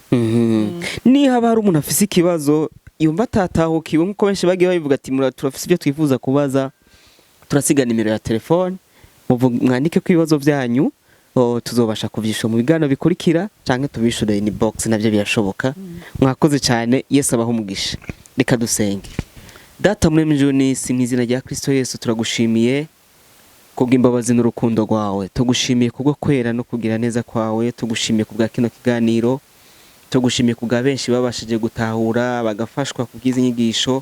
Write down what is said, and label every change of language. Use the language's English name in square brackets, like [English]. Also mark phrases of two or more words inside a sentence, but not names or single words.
[Rundi] Ni haba hari umuntu afise ikibazo yumva atatahukiwe, nkuko benshi bagiye babivuga ati turafise ibyo twifuza kubaza, turasiga nimero ya telefone, mwandike ko ibibazo byanyu tuzobasha kuvyisha mu biganiro bikurikira, canke tubishure inbox, navyo birashoboka. Mwakoze cyane. Yesu abahe umugisha. Reka dusenge. Data muri mjuni, mu izina rya Kristo Yesu turagushimiye kubw'imbabazi n'urukundo rwawe, tugushimiye kubwo kwera no kugira neza kwawe, tugushimiye kubwa kino kiganiro, tugushimiye kubwa benshi babashije gutahura bagafashwa kubwiza inyigisho.